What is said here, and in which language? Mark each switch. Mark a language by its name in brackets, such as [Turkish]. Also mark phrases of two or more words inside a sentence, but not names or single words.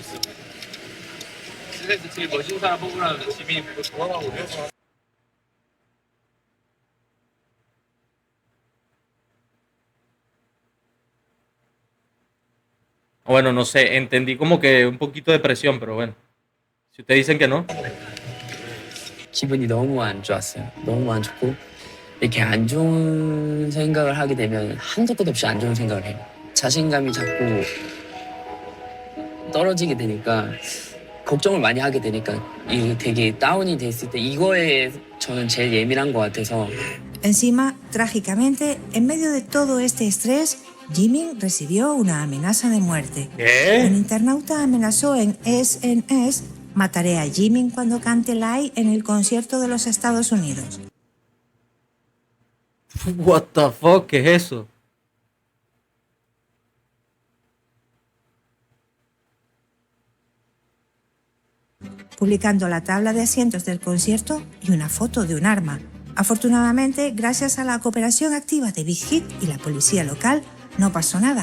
[Spanish] Bueno, no sé, entendí como que un poquito de presión, pero bueno. Si ustedes dicen que no. [Korean] 기분이 너무 안 좋았어요. 너무 안 좋고 이렇게 안 좋은 생각을 하게 되면 한도 끝 없이 안 좋은 생각을 해요. 자신감이 자꾸 떨어지게 되니까 걱정을 많이 하게 되니까 이게 되게 다운이 됐을 때 이거에 저는 제일 예민한 것 같아서. [Spanish] Encima, trágicamente, en medio de todo este estrés, Jimin recibió una amenaza de muerte. ¿Qué? Un internauta amenazó en SNS: mataré a Jimin cuando cante Lie en el concierto de los Estados Unidos. [English] What the fuck, [Spanish] ¿qué es eso? Publicando la tabla de asientos del concierto y una foto de un arma. Afortunadamente, gracias a la cooperación activa de Big Hit y la policía local, no pasó nada.